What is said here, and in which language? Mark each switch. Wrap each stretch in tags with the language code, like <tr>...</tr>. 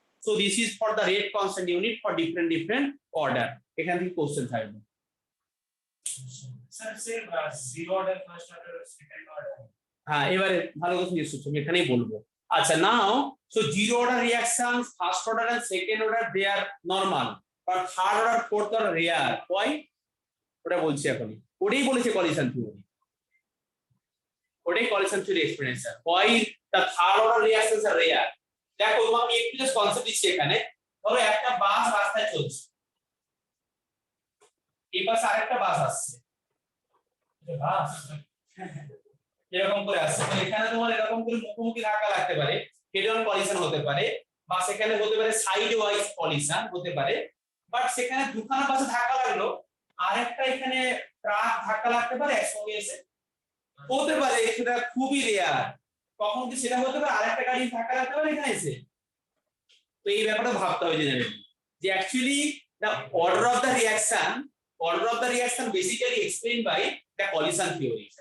<en>so this is for the rate constant unit for different order,</en> <bn>এখান থেকে question থাকবে।</bn> <en>sir zero order first order second order,</en> <bn>হ্যাঁ, এবারে ভালো কথা নিশ্চয় আমি এখানেই বলবো। আচ্ছা, নাও</bn> <en>so zero order reactions, first order and second order, they are normal, but third order, fourth order rare. why?</en> <bn>ওটা বলছি এখন, ওটাই বলেছে কলিশন থিওরি, ওটাই collision theory explanation,</bn> <en>why the third order reactions are rare.</en> <bn>দেখো আমি একটু just concept দিচ্ছি এখানে। ধরো একটা বাস রাস্তায় চলছে, এই পাশে আরেকটা বাস আসছে, এটা বাস এরকম করে আসছে, তো এখানে তোমার এরকম করে মুখোমুখি ধাক্কা লাগতে পারে, হেড অন কলিশন হতে পারে, বা সেখানে হতে পারে সাইড ওয়াইজ কলিশন হতে পারে, বাট সেখানে দুখানা বাসে ধাক্কা লাগলো, আরেকটা এখানে ট্রাক ধাক্কা লাগতে পারে একসঙ্গে এসে, হতে পারে, সেটা খুবই রেয়ার। কখন কি সেটা হতে পারে আরেকটা গাড়ি ধাক্কা লাগতে পারে এখানে এসে। তো এই ব্যাপারটা ভাবতে হবে জেনারেলি, যে actually</bn> <en>the order of the reaction basically explained by the collision theory.</en>